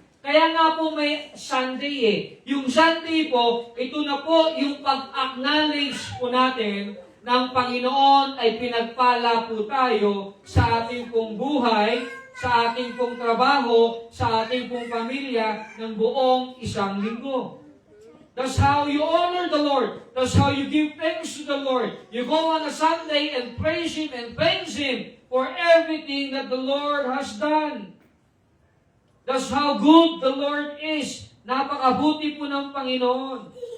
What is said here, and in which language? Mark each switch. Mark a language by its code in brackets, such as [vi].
[tl] Kaya nga po may Sunday eh. Yung Sunday po, ito na po yung pag-acknowledge po natin ng Panginoon ay pinagpala po tayo sa ating pong buhay, sa ating pong trabaho, sa ating pong pamilya ng buong isang linggo. [en] That's how you honor the Lord. That's how you give thanks to the Lord. You go on a Sunday and praise Him and thanks Him for everything that the Lord has done. That's how good the Lord is. [tl] Napakabuti po ng Panginoon.